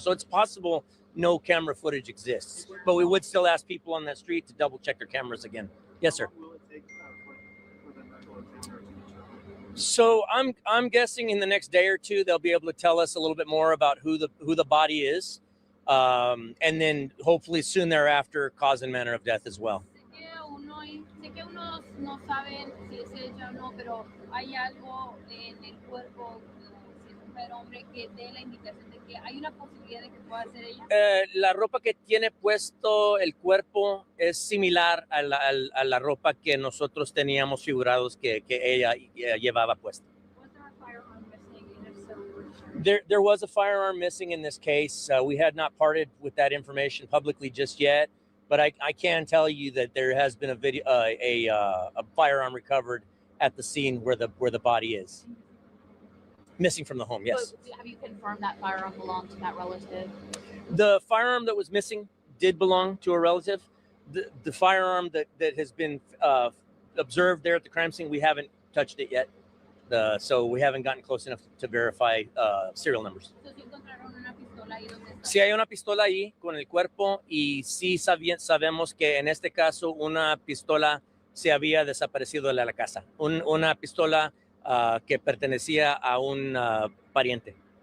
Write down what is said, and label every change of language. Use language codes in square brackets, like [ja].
[en] So it's possible no camera footage exists. But we would still ask people on that street to double check their cameras again. Yes, sir. How long will it take for the medical examiner to determine? So I'm guessing in the next day or two they'll be able to tell us a little bit more about who the body is, and then hopefully soon thereafter cause and manner of death as well. [es] Sé que unos no saben si es ella o no, pero hay algo en el cuerpo, si es mujer o hombre, que dé la indicación de que hay una posibilidad de que pueda ser ella. La ropa que tiene puesto el cuerpo es similar a la ropa que nosotros teníamos figurados que ella llevaba puesta. [en] Was there a firearm missing? And if so, where? There was a firearm missing in this case. We had not parted with that information publicly just yet, but I can tell you that there has been a firearm recovered at the scene where the body is missing from the home. Yes. But have you confirmed that firearm belonged to that relative? The firearm that was missing did belong to a relative. The firearm that has been observed there at the crime scene, we haven't touched it yet. So we haven't gotten close enough to verify serial numbers. [es] Entonces, si encontraron una pistola ahí donde está. Sí hay una pistola ahí con el cuerpo y sí sabemos que en este caso una pistola se había desaparecido de la casa. Una pistola que pertenecía a un pariente.